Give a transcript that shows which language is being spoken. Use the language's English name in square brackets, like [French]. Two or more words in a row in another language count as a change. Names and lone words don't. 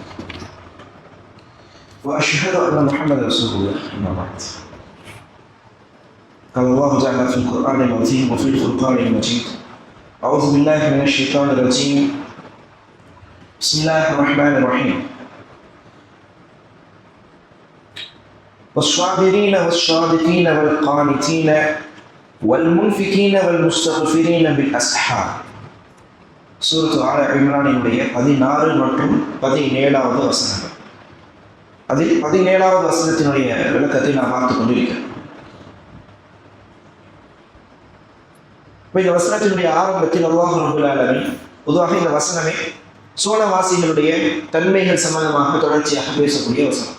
[Arabic] واشهد ان محمدا رسول الله اما بعد قال الله تعالى في القران العظيم وفي الفرقان المجيد اعوذ بالله من الشيطان الرجيم بسم الله الرحمن الرحيم والصابرين والصادقين والقانتين والمنفقين والمستغفرين بالأسحار [Tamil] சூரத்து ஆல இம்ரானினுடைய 16 மற்றும் 17வது வசனங்கள். அதில் 17வது வசனத்தினுடைய விளக்கத்தை நாம் பார்த்துக் கொண்டிருக்கிறோம். இந்த வசனத்தினுடைய ஆரம்பத்தில் [Arabic] الله رب العالمين [Tamil] பொதுவாக இந்த வசனமே சோழவாசிகளுடைய தன்மைகள் சம்பந்தமாக தொடர்ச்சியாக பேசக்கூடிய வசனம்.